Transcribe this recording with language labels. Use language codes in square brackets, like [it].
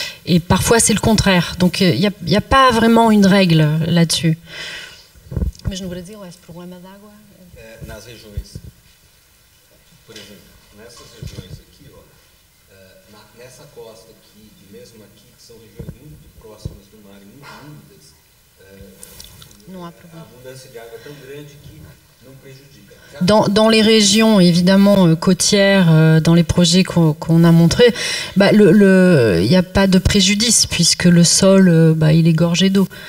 [fr] Et parfois c'est le contraire. Donc il n'y a pas vraiment une règle là-dessus. [pt] Mas no Brasil esse problema d'água? Nas regiões, por exemplo, nessas regiões aqui, ó, nessa costa aqui e mesmo aqui, que são regiões muito próximas do mar e muito úmidas, a abundância de água é tão grande que não prejudica. [fr] Dans les régions évidemment côtières, dans les projets qu'on a montrés, il n'y a pas de préjudice puisque le sol il est gorgé d'eau.